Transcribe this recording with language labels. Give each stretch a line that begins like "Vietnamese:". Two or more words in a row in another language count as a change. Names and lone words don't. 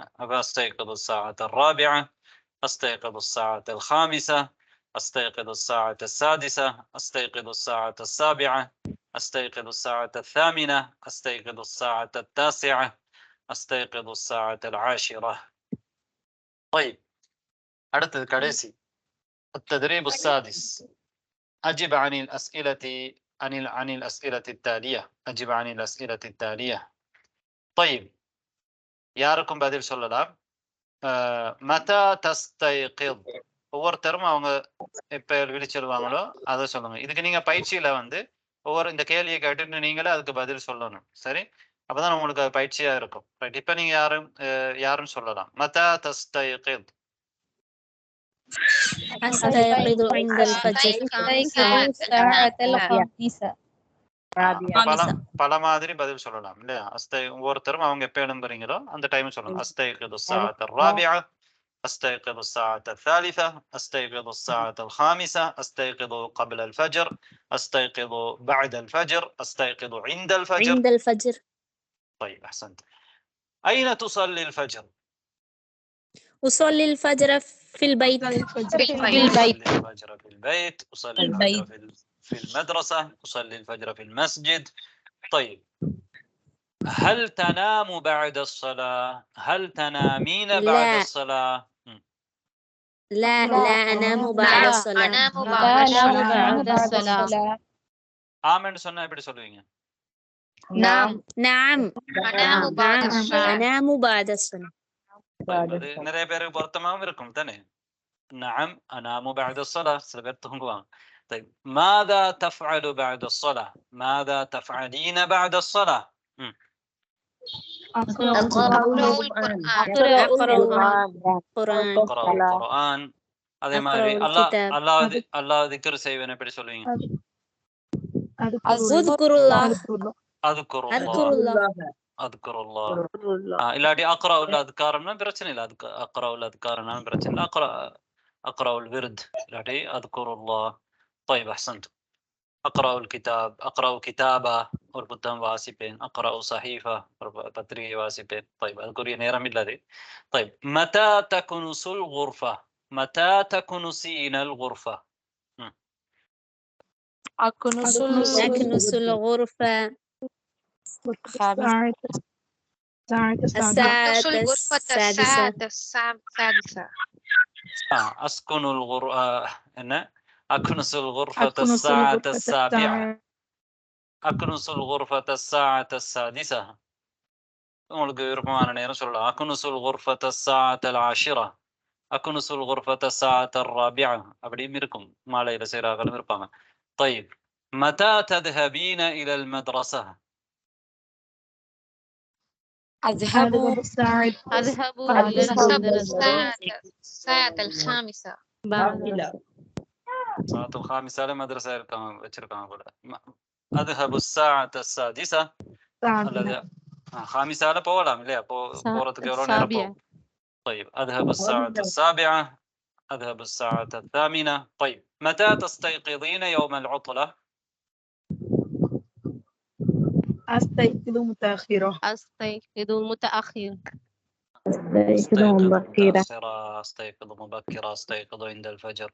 Arabic: அப்ப أستيقظ الساعة الرابعة أستيقظ الساعة الخامسة أستيقظ الساعة السادسة أستيقظ الساعة السابعة، أستيقظ الساعة الثامنة، أستيقظ الساعة التاسعة، أستيقظ الساعة العاشرة. طيب
Tamil: அடுத்தது கடைசி
Arabic: التدريب السادس. أجب عن الأسئلة عن الأسئلة التالية. أجب عن الأسئلة التالية. طيب
Tamil: யாருக்கும் பதில் சொல்லலாம்.
Arabic: متى تستيقظ,
Tamil: ஒவ்வொருத்தரும் அவங்க எப்ப விழிச்செல்வாங்களோ அதை சொல்லுங்க. இதுக்கு நீங்க பயிற்சியில வந்து ஒவ்வொரு இந்த கேள்வியை கேட்டுட்டு நீங்களே அதுக்கு பதில் சொல்லணும். சரி, அப்பதான் உங்களுக்கு அது பயிற்சியா இருக்கும். ரைட், இப்ப நீங்க யாரும் சொல்லலாம்.
Arabic: متى تستيقظ. أستيقظ عند الفجر. أستيقظ الساعة الخامسة.
Tamil: பல மாதிரி பதில் சொல்லலாம் இல்லையா? ஒவ்வொருத்தரும் அவங்க எப்ப எழும்புறீங்களோ அந்த டைம் சொல்லணும்.
Arabic: أستيقظ الساعة الرابعة، أستيقظ الساعة الثالثة، أستيقظ الساعة الخامسة، أستيقظ قبل الفجر، أستيقظ بعد الفجر، أستيقظ عند الفجر. عند الفجر. طيب أحسنت. أين تصلي الفجر؟ أصلي الفجر في البيت. أصلي الفجر في البيت، أصلي الفجر في المدرسة، أصلي الفجر في المسجد. طيب هل تنام بعد الصلاة؟ هل تنامين بعد الصلاة؟ لا أنام بعد الصلاة. أنام بعد الصلاة.
Tamil: آمن சொன்னா எப்படி சொல்லுவீங்க؟
Arabic: نعم أنام بعد الصلاة.
Tamil: அது நிறைய பேருக்கு பொருத்தமாகவும் இருக்கும் தானே.
Arabic: نعم أنام بعد الصلاة،
Tamil: சில பேர் தூங்குவாங்க.
Arabic: طيب ماذا تفعل بعد الصلاة؟ ماذا تفعلين بعد الصلاة؟ أقرأ القرآن.
Tamil: அதே மாதிரி அல்லாஹ் திக்ர் செய்வேன் எப்படி சொல்லுவீங்க؟
Arabic: أذكر الله.
Tamil: இல்லாட்டி
Arabic: أقرأ الأذكار
Tamil: பிரச்சனை இல்லை. அதுக்கு
Arabic: أقرأ الأذكار
Tamil: பிரச்சனை இல்லை.
Arabic: أقرأ الورد
Tamil: இல்லாட்டி அத்குருல்லாஹ்.
Arabic: طيب أحسنت. أقرأ الكتاب، أقرأ كتابة
Tamil: ஒரு புத்தகம் வாசிப்பேன்.
Arabic: أقرأ صحيفة
Tamil: ஒரு பத்திரிகை வாசிப்பேன். طيب அதுக்குரிய நேரம் இல்லது.
Arabic: طيب متى تكنس الغرفة؟ متى تكنسين الغرفة؟ أكنس الغرفة الساعة السادسة. أسكن الغرفة أكنس الغرفة الساعة السابعة. أكنس الغرفة الساعة السادسة.
Tamil: உங்களுக்கு விருப்பமான நேரம் சொல்லலாம்.
Arabic: أكنس الغرفة الساعة العاشرة، أكنس الغرفة الساعة الرابعة.
Tamil: அப்படியும் இருக்கும், மாலையில செய்றாங்களும் இருப்பாங்க.
Arabic: طيب متى تذهبين إلى المدرسة؟ أذهب إلى الساعة الخامسة. الساعة الخامسة المدرسة
Tamil: வச்சிருக்காங்க போல.
Arabic: أذهب الساعة السادسة.
Tamil: அல்லது خامسة போகலாம் இல்லையா? போறதுக்கு எவ்வளவு நேரம் போகும்?
Arabic: طيب أذهب الساعة السابعة، أذهب الساعة الثامنة. طيب متى تستيقظين يوم العطلة؟ أستيقظ متأخرة. أستيقظ متأخر. أستيقظ متأخرة، أستيقظ مبكرة، أستيقظ عند الفجر.